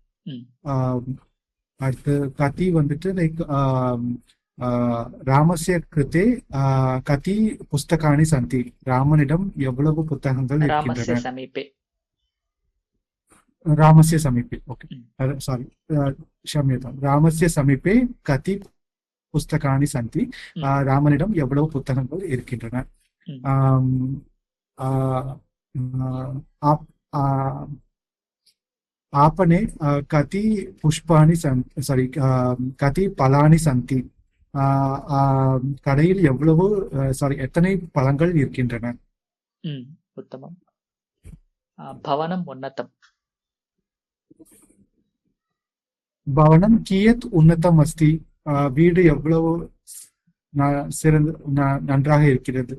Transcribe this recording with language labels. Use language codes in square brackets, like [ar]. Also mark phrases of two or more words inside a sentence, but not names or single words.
[ta] அடுத்து கதி வந்துட்டு லைக் [sa] रामस्य कृते कति पुस्तकानि सन्ति. [ta] ராமனிடம் எவ்வளவு புத்தகங்கள் இருக்கின்றன? [sa] रामस्य समीपे. [en] okay, sorry, [sa] க்ஷம்யதாம். रामस्य समीपे कति पुस्तकानि सन्ति. [ta] ராமனிடம் எவ்வளவு புத்தகங்கள் இருக்கின்றன? [sa] आपणे कति पुष्पाणि सारी कति पलानि सन्ति. [ta] கடையில் எவ்வளவு எத்தனை பழங்கள் இருக்கின்றன? [sa] उत्तमम्। भवनम् उन्नतम्. भवनं कियत् उन्नतम् अस्ति. [ta] வீடு எவ்வளவு நன்றாக இருக்கிறது?